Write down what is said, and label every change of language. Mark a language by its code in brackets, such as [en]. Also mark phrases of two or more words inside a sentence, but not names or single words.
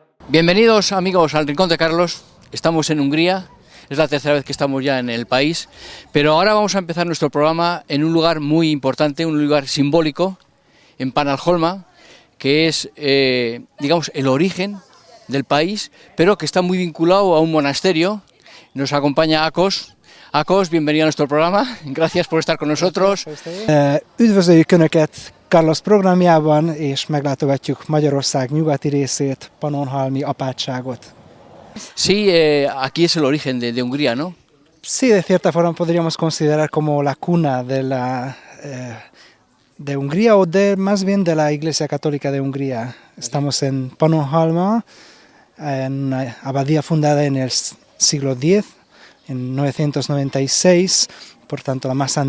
[es] Bienvenidos amigos al Rincón de Carlos, estamos en Hungría, es la tercera vez que estamos ya en el país, pero ahora vamos a empezar nuestro programa en un lugar muy importante, un lugar simbólico, en Pannonhalma, que es, digamos, el origen del país, pero que está muy vinculado a un monasterio. Nos acompaña Ákos. Ákos, bienvenido a nuestro programa, gracias por estar con nosotros. [hu] Üdvözöljük Önöket Carlos programjában, és meglátogatjuk Magyarország nyugati részét, Pannonhalmi apátságot. [es] Sí, aquí es el origen de Hungría, ¿no? Sí, de cierta forma podríamos considerar como la cuna de Hungría o más bien de la Iglesia Católica de Hungría. Estamos en Pannonhalma, en una abadía fundada en el siglo X, en 996, por tanto la más